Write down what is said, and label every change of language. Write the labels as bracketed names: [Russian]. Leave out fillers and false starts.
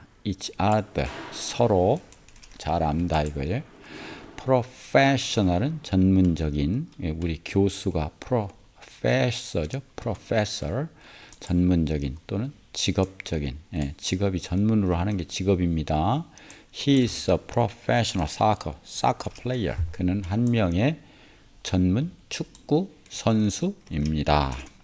[English] each other [Korean] 서로 잘 안다 이거예요. professional은 전문적인, 우리 교수가 professor죠. professor 전문적인 또는 직업적인, 직업이 전문으로 하는 게 직업입니다. [English] He is a professional soccer player. [Korean] 그는 한 명의 전문 축구 선수입니다.